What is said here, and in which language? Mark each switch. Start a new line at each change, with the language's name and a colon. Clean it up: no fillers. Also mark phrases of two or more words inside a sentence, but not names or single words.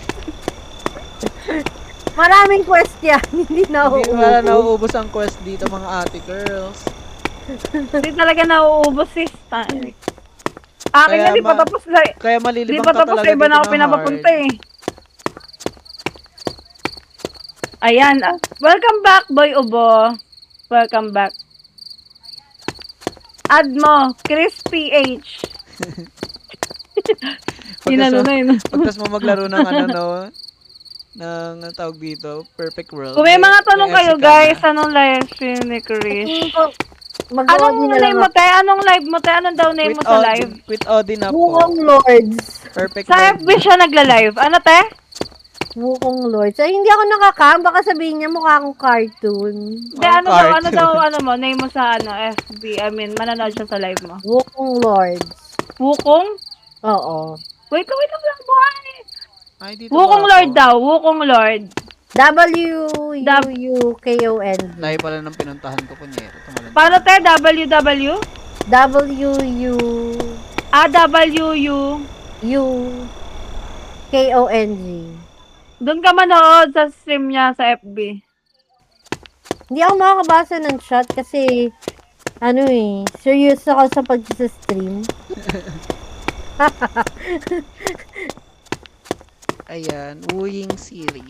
Filipino: Maraming quest yan. Hindi na Hindi uuwi. wala nauubos ang quest dito, mga ate girls. Hindi talaga nauubos sis. Akin Kaya nga, di pa tapos na. Kaya Di malilibang pa ka tapos talaga sa iba na ako dito na pinapapunta hard. eh. Ayan.
English: Welcome back, Boy Ubo. Welcome back.
Filipino: Add mo, Chris PH. Sinalo na yun. Pagtas mo maglaro ng ano, no? Ng ano tawag dito, Perfect World. Kung may mga tanong may kayo SC ka guys, na. anong live stream ni Chris? Tingin ko, Anong mag-OD na lang name mo, te? Anong live mo, te? Anong daw name mo sa live? Quit Odin na po. Wukong Lords. Perfect Sa World. FB siya nagla-live. Ano, te? Wukong Lords. Ay, hindi ako nakakam. Baka sabihin niya mukha akong cartoon. Hindi, ano daw, cartoon. ano mo, name mo sa ano, FB.
English: I mean,
Filipino: manonood siya sa live mo. Wukong Lords. Wukong? Oo. Wait lang, buhay. Ay, dito Wukong ba Lord ako? daw, Wukong Lord. W-U-U-K-O-N. Layo pala ng pinuntahan ko, kunyero. Tumalan. Paano, te? WW? W-U-U W-U. K-O-N-G. Doon ka manood sa stream niya sa FB. Hindi ako makakabasa ng chat kasi ano serious ako sa pag-stream. Ayan, Wooying Siri.